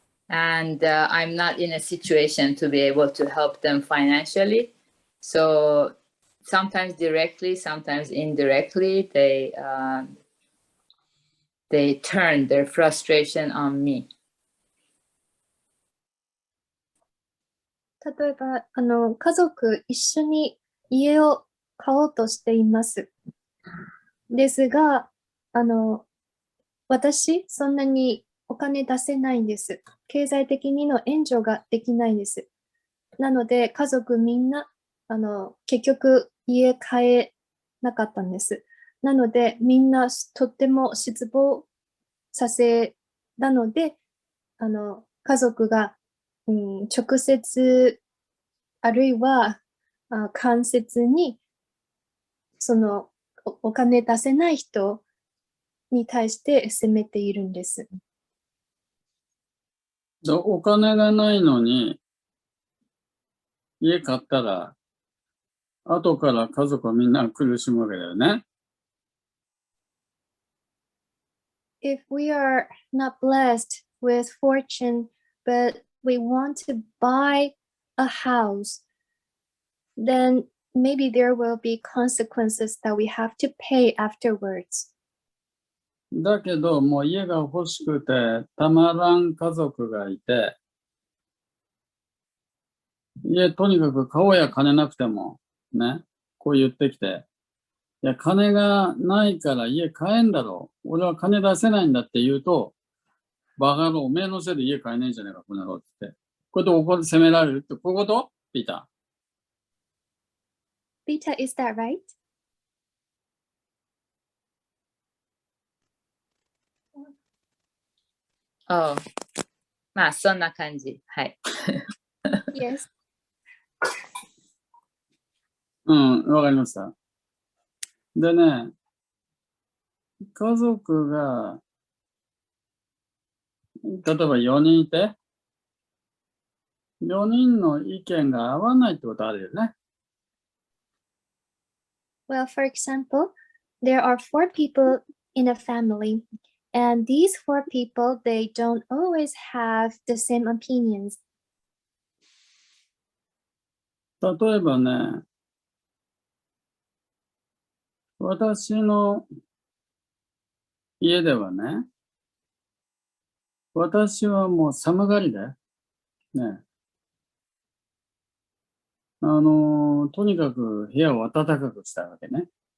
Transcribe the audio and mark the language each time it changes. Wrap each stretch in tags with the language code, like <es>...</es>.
<en>And I'm not in a situation to be able to help them financially. So sometimes directly, sometimes indirectly, they turn their frustration on me.</en> <ja>例えば、家族一緒に家を買おうとしています。ですが、私、そんなにお金出せないんです。経済的にの援助ができないんです。なので、家族みんな、結局家買えなかったんです。なので、みんなとっても失望させたので、家族が、直接、あるいは間接に、そのお金出せない人に対して責めているんです。お金がないのに、家買ったら、後から家族はみんな苦しむわけだよね。</ja> <en>If we are not blessed with fortune, but we want to buy a house, then maybe there will be consequences that we have to pay afterwards.</en> <ja>だけど、もう家が欲しくてたまらん家族がいて、家とにかく買おうや金なくても、ね、こう言ってきて、いや、金がないから家買えんだろう。俺は金出せないんだって言うと、バカ野郎、おめえのせいで家買えねえんじゃねえか、この野郎って。これで怒って責められるって、こういうことピーター。</ja> <en>Beta, is that right?</en> <ja>Oh, まあ、そんな感じ。はい。</ja> <en>Yes.</en> <ja>わかりました。でね、家族が、例えば4人いて、4人の意見が合わないってことあるよね。</ja> <en>Well, for example, there are 4 people in a family, and these 4 people, they don't always have the same opinions.</en> <ja>例えばね、私の家ではね、私はもう寒がりで、ね、とにかく部屋を暖かくしたいわけね。</ja>